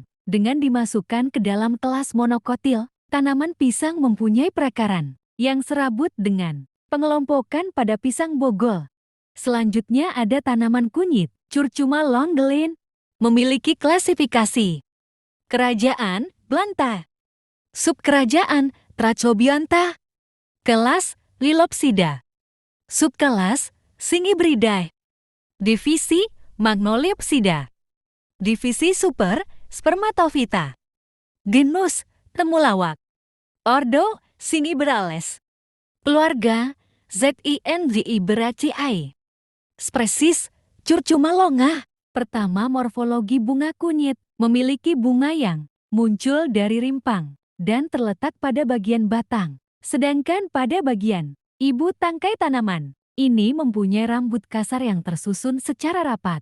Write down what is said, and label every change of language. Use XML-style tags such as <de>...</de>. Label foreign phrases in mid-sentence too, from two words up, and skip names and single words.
<id>Dengan dimasukkan ke dalam kelas monokotil, tanaman pisang mempunyai perakaran yang serabut dengan pengelompokan pada pisang bogol. Selanjutnya ada tanaman kunyit, Curcuma longelin. Memiliki klasifikasi. Kerajaan, Blanta. Subkerajaan, Tracobionta. Kelas, Liliopsida. Subkelas, Sinibridae. Divisi, Magnoliopsida. Divisi Super, Spermatophyta. Genus, temulawak. Ordo, Sinibrales. Keluarga, Zingiberaceae. Spesies, Curcuma longa. Pertama, morfologi bunga kunyit. Memiliki bunga yang muncul dari rimpang dan terletak pada bagian batang. Sedangkan pada bagian ibu tangkai tanaman ini mempunyai rambut kasar yang tersusun secara rapat.</id>